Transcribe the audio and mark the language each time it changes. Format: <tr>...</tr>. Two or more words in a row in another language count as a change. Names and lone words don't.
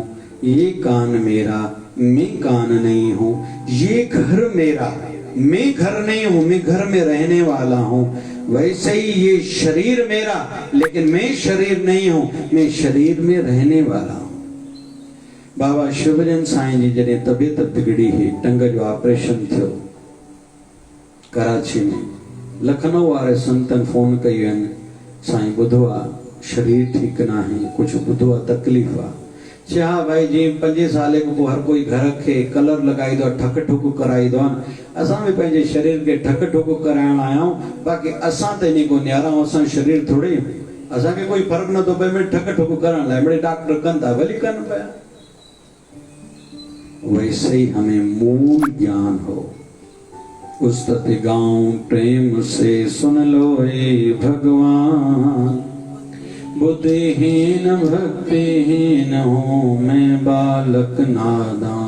<hi>ये कान मेरा, मैं कान नहीं हूं। ये घर मेरा, मैं घर नहीं हूं, मैं घर में रहने वाला हूं। वैसे ही ये शरीर मेरा, लेकिन मैं शरीर नहीं हूं, मैं शरीर में रहने वाला हूं।</hi> <sd>बाबा शिवजन साईं जी जॾहिं तबियत बिगड़ी हुई, टंग जो ऑपरेशन थियो कराची में, लखनऊ वारे संतन फोन कयूं आहिनि, साईं ॿुधो आहे शरीर ठीक ना है, कुछ ॿुधो आहे तकलीफ़ आहे। चया हा भाई, जी 5 साल को हर कोई घर के कलर लगाई दो, ठक ठुक कराई दो। असां भी पंहिंजे शरीर के ठक ठुक कराइण आया हूं, बाकी असां त इन को न्यारा, असां शरीर थोड़े, असां के कोई फर्क न तो पए में ठक ठुक करण लाइ। बड़े डॉक्टर कन था, भली कन पिया।</sd> <hi>वैसे ही हमें मूल ज्ञान हो, उस्तति गाऊं प्रेम से सुन लो हे भगवान। बुद्धिहीन भक्तिहीन हूँ मैं बालक नादान।</hi>